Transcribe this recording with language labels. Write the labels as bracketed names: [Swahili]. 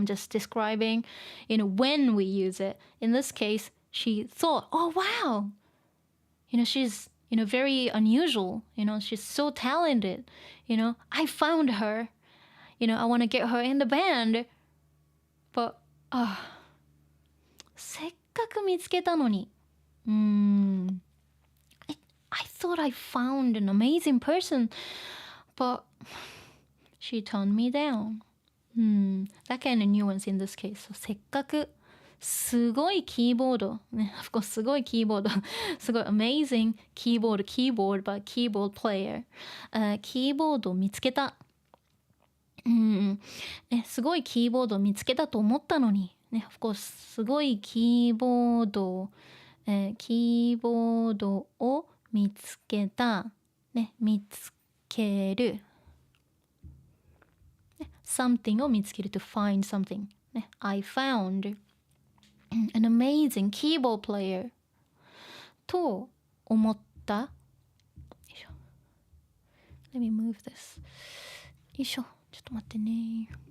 [English] I'm just describing when we use it. In this case she thought oh wow she's very unusual she's so talented I found her I want to get her in the band but [Japanese] せっかく見つけたのに [English] I thought I found an amazing person, but she turned me down. That kind of nuance in this case. [Japanese] せっかくすごいキーボードね、 [English] of course [Japanese] すごいキーボードすごい [English] amazing [Japanese] キーボード [English] but keyboard player、 [Japanese] キーボードを見つけた、すごいキーボードを見つけたと思ったのに、 [English] of course [Japanese] すごいキーボード、キーボードを見つけた、見つける、something を見つける [English] to find something、I found an amazing keyboard player [Japanese] と思った。よいしょ。 [English] Let me move this. [Japanese] よいしょ。ちょっと待ってね。